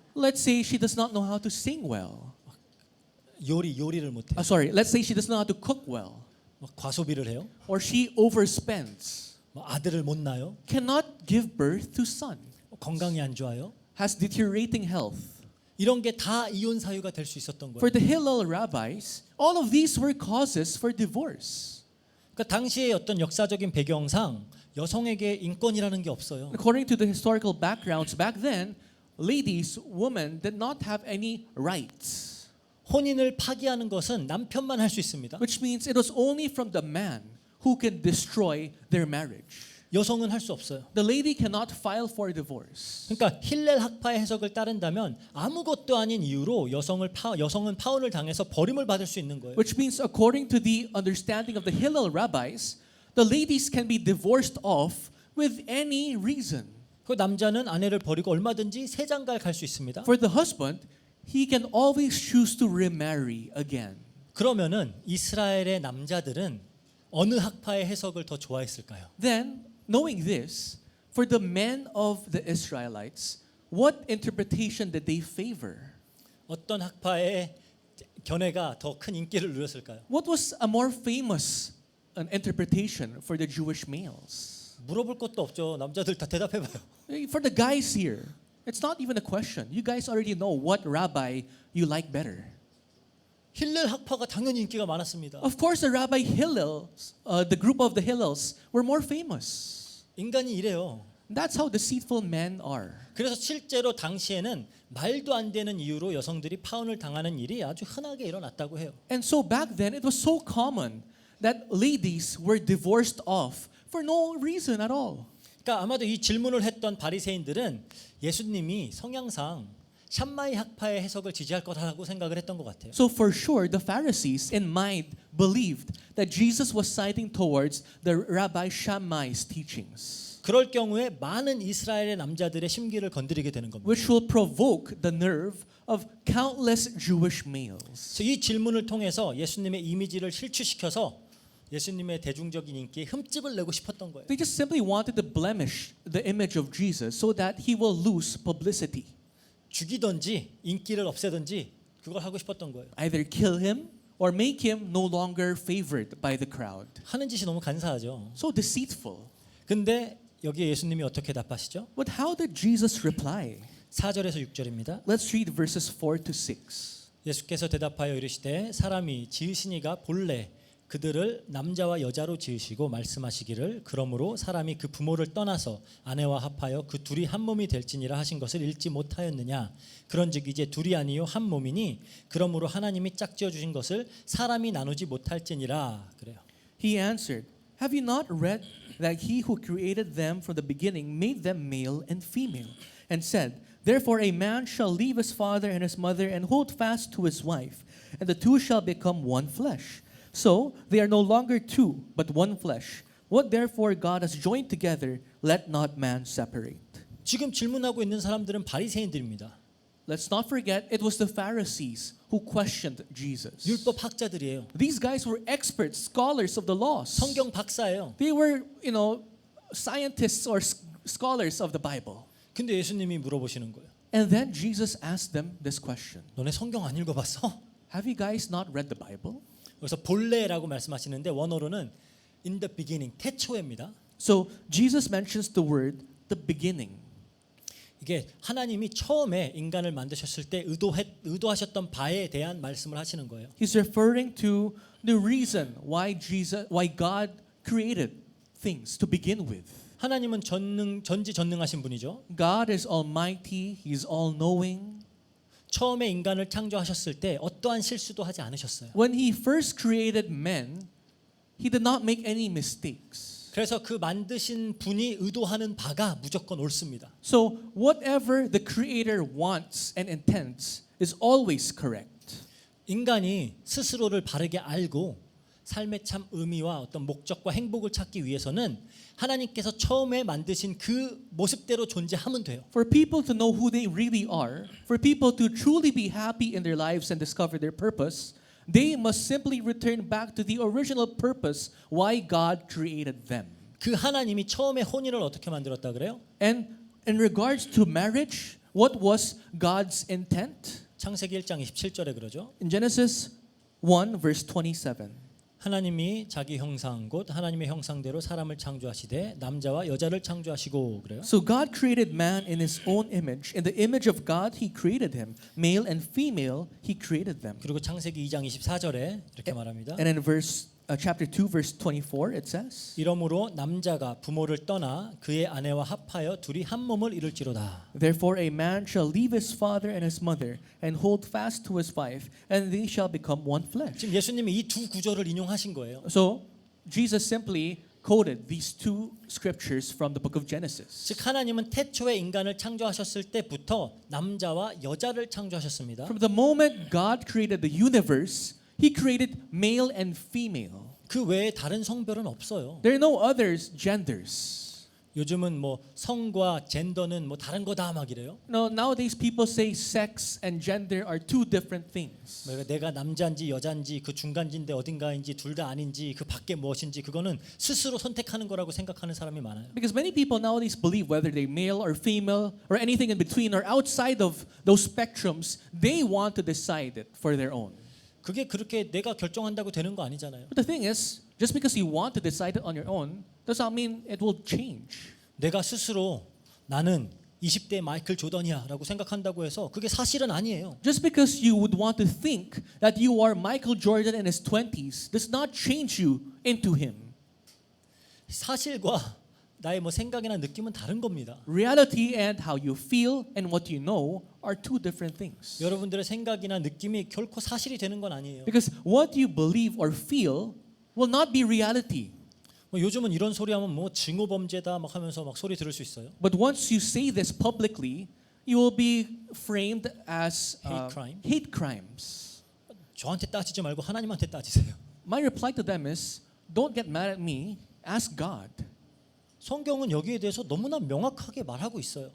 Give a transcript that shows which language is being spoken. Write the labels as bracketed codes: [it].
[en] Let's say she does not know how to sing well. [ko] 요리를 못해요. [en] Sorry, let's say she does not know how to cook well, [ko] 과소비를 해요. [en] or she overspends, [ko] 아들을 못 낳아요. [en] cannot give birth to son, [ko] 건강이 안 좋아요. [en] has deteriorating health. [ko] 이런 게 다 이혼 사유가 될 수 있었던 거예요. [en] For the Hillel rabbis, all of these were causes for divorce. [ko] 그러니까 당시의 어떤 역사적인 배경상 여성에게 인권이라는 게 없어요. [en] According to the historical backgrounds back then, ladies, women did not have any rights, [ko] 혼인을 파기하는 것은 남편만 할 수 있습니다. [en] which means it was only from the man who can destroy their marriage. [ko] 여성은 할 수 없어요. [en] The lady cannot file for divorce. [ko] 그러니까 힐렐 학파의 해석을 따른다면 아무것도 아닌 이유로 여성은 파혼을 당해서 버림을 받을 수 있는 거예요. [en] Which means, according to the understanding of the Hillel rabbis, the ladies can be divorced off with any reason. [ko] 그 남자는 아내를 버리고 얼마든지 새 장가를 갈 수 있습니다. [en] For the husband, he can always choose to remarry again. [ko] 그러면은 이스라엘의 남자들은 어느 학파의 해석을 더 좋아했을까요? [en] Then, knowing this, for the men of the Israelites, what interpretation did they favor? [ko] 어떤 학파의 견해가 더 큰 인기를 누렸을까요? [en] What was a more famous interpretation for the Jewish males? [ko] 물어볼 것도 없죠. 남자들 다 대답해봐요. [en] For the guys here, it's not even a question. You guys already know what rabbi you like better. [ko] 힐렐 학파가 당연히 인기가 많았습니다. [en] Of course, the Rabbi Hillel, the group of the Hillels, were more famous. [ko] 인간이 이래요. [en] That's how deceitful men are. [ko] 그래서 실제로 당시에는 말도 안 되는 이유로 여성들이 파혼을 당하는 일이 아주 흔하게 일어났다고 해요. [en] And so back then, it was so common that ladies were divorced off for no reason at all. [ko] 그러니까 아마도 이 질문을 했던 바리새인들은 예수님이 성향상 샴마이 학파의 해석을 지지할 거라고 생각을 했던 것 같아요. [en] So for sure, the Pharisees in mind believed that Jesus was siding towards the Rabbi Shammai's teachings, [ko] 그럴 경우에 많은 이스라엘의 남자들의 심기를 건드리게 되는 겁니다. [en] which will provoke the nerve of countless Jewish males. [ko] 그래서 이 질문을 통해서 예수님의 이미지를 실추시켜서 예수님의 대중적인 인기에 흠집을 내고 싶었던 거예요. [en] They just simply wanted to blemish the image of Jesus so that he will lose publicity. [ko] 죽이든지 인기를 없애든지 그걸 하고 싶었던 거예요. [en] Either kill him or make him no longer favored by the crowd. [ko] 하는 짓이 너무 간사하죠. [en] So deceitful. [ko] 근데 여기에 예수님이 어떻게 답하시죠? [en] But how did Jesus reply? [ko] 4절에서 6절입니다. [en] Let's read verses 4 to 6. [ko] 예수께서 대답하여 이르시되 사람이 지으시니가 본래 그들을 남자와 여자로 지으시고 말씀하시기를 그러므로 사람이 그 부모를 떠나서 아내와 합하여 그 둘이 한 몸이 될지니라 하신 것을 읽지 못하였느냐. 그런즉 이제 둘이 아니요 한 몸이니 그러므로 하나님이 짝지어 주신 것을 사람이 나누지 못할지니라. 그래요. [en] He answered, Have you not read that he who created them from the beginning made them male and female, and said, Therefore a man shall leave his father and his mother and hold fast to his wife, and the two shall become one flesh. So they are no longer two, but one flesh. What therefore God has joined together, let not man separate. [ko] 지금 질문하고 있는 사람들은 바리새인들입니다. [en] Let's not forget, it was the Pharisees who questioned Jesus. [ko] 율법 학자들이에요. [en] These guys were experts, scholars of the laws. [ko] 성경 박사예요. [en] They were, scientists or scholars of the Bible. [ko] 근데 예수님이 물어보시는 거예요. [en] And then Jesus asked them this question. [ko] 너네 성경 안 읽어봤어? [en] Have you guys not read the Bible? [ko] 그래서 본래라고 말씀하시는데 원어로는 [en] in the beginning, [ko] 태초에입니다. [en] So Jesus mentions the word the beginning. [ko] 이게 하나님이 처음에 인간을 만드셨을 때 의도하셨던 바에 대한 말씀을 하시는 거예요. [en] He's referring to the reason why God created things to begin with. [ko] 하나님은 전지전능하신 분이죠. [en] God is almighty, He's all-knowing. [ko] 처음에 인간을 창조하셨을 때 어떠한 실수도 하지 않으셨어요. [en] When He first created men, He did not make any mistakes. [ko] 그래서 그 만드신 분이 의도하는 바가 무조건 옳습니다. [en] So whatever the Creator wants and intends is always correct. [ko] 인간이 스스로를 바르게 알고 삶의 참 의미와 어떤 목적과 행복을 찾기 위해서는 하나님께서 처음에 만드신 그 모습대로 존재하면 돼요. [en] For people to know who they really are, for people to truly be happy in their lives and discover their purpose, they must simply return back to the original purpose why God created them. [ko] 그 하나님이 처음에 혼인을 어떻게 만들었다 그래요? [en] And in regards to marriage, what was God's intent? [ko] 창세기 1장 27절에 그러죠. [en] In Genesis 1 verse 27. [ko] 하나님이 자기 형상 곧 하나님의 형상대로 사람을 창조하시되 남자와 여자를 창조하시고 그래요. [en] So God created man in his own image. In the image of God he created him. Male and female he created them. [ko] 그리고 창세기 2장 24절에 이렇게 말합니다. [en] And in chapter 2 verse 24 it says, [ko] 이러므로 남자가 부모를 떠나 그의 아내와 합하여 둘이 한 몸을 이룰지로다. [en] Therefore a man shall leave his father and his mother and hold fast to his wife, and they shall become one flesh. [ko] 지금 예수님이 이 두 구절을 인용하신 거예요. [en] So Jesus simply quoted these two scriptures from the book of Genesis. [ko] 즉 하나님은 태초에 인간을 창조하셨을 때부터 남자와 여자를 창조하셨습니다. [en] From the moment God created the universe, He created male and female. [ko] 그 외에 다른 성별은 없어요. [en] There are no other genders. [ko] 요즘은 뭐 성과 젠더는 뭐 다른 거다 막 이래요. [en] No, nowadays people say sex and gender are two different things. [ko] 내가 남자인지 여자인지 그 중간지인데 어딘가인지 둘 다 아닌지 그 밖에 무엇인지 그거는 스스로 선택하는 거라고 생각하는 사람이 많아요. [en] Because many people nowadays believe whether they're male or female or anything in between or outside of those spectrums, they want to decide it for their own. [ko] 그게 그렇게 내가 결정한다고 되는 거 아니잖아요. [en] But the thing is, just because you want to decide it on your own does not mean it will change. [ko] 내가 스스로 나는 20대 마이클 조던이야라고 생각한다고 해서 그게 사실은 아니에요. [en] Just because you would want to think that you are Michael Jordan in his 20s does not change you into him. [ko] 사실과 나의 뭐 생각이나 느낌은 다른 겁니다. [en] Reality and how you feel and what you know are two different things. [ko] 여러분들의 생각이나 느낌이 결코 사실이 되는 건 아니에요. [en] Because what you believe or feel will not be reality. [ko] 뭐 요즘은 이런 소리 하면 뭐 증오 범죄다 막 하면서 막 소리 들을 수 있어요. [en] But once you say this publicly, you will be framed as Hate crime. hate crimes. [ko] 저한테 따지지 말고 하나님한테 따지세요. [en] My reply to them is, don't get mad at me, ask God. [ko] 성경은 여기에 대해서 너무나 명확하게 말하고 있어요.